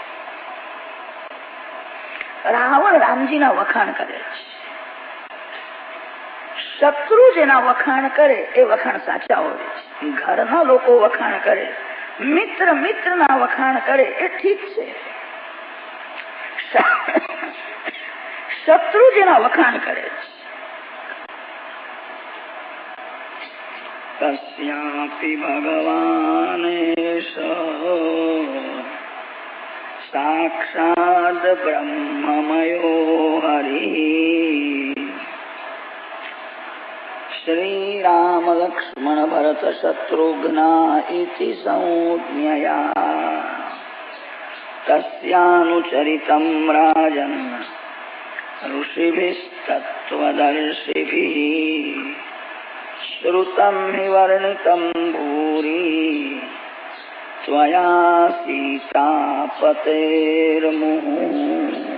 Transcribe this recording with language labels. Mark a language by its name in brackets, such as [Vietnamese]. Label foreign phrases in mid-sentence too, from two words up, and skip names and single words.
[Gujarati] રાવણ રામજીના વખાણ કરે છે, શત્રુ જેના વખાણ કરે એ વખાણ સાચા હોય છે. ઘરના લોકો વખાણ કરે, મિત્ર મિત્રના વખાણ કરે એ ઠીક છે. શત્રુ જેના વખાણ કરે છે [Sanskrit] तस्यापि भगवानेश साक्षात् ब्रह्ममयो हरिः। श्रीराम लक्ष्मण भरत शत्रुघ्ना इति संज्ञया तस्यानुचरितं राजन् ऋषिभिस्तत्त्वदर्शिभिः श्रुतं हि वर्णितं भूरि त्वया सीतापतेर्मुहुः।